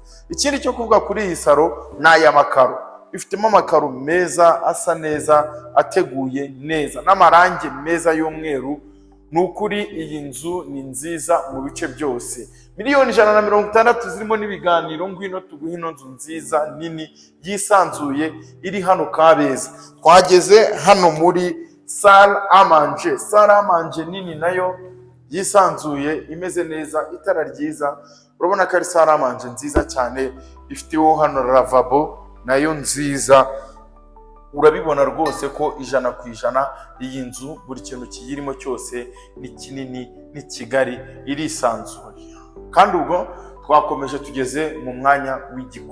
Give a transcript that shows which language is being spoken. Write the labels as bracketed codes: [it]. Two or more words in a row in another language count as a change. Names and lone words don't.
[rw] Ikindi cyo kuvuga kuri iyi salo ni aya makaro. Ifitemo amakaro meza, asa neza, ateguye neza, n'amarangi meza y'umweru. Nukuri iyi nzu ni nziza mu bice byose. Miliyoni 160 zirimo n'ibiganiro. Ngwino tuguhe ino nzu nziza nini yisanzuye iri hano Kabeza. Twageze hano muri [fr] salle à manger. Salle à manger [rw] nini nayo yisanzuye, imeze neza, itara ryiza. Urabona ko ari [fr] salle à manger [rw] nziza cyane, ifiteho hano lavabo nayo nziza. Urabibona rwose ko 100% iyi nzu buri kintu kiyirimo cyose ni kinini, ni kigari, irisanzuye. Kandi ubwo twakomeje tugeze mu mwanya w'igikoni.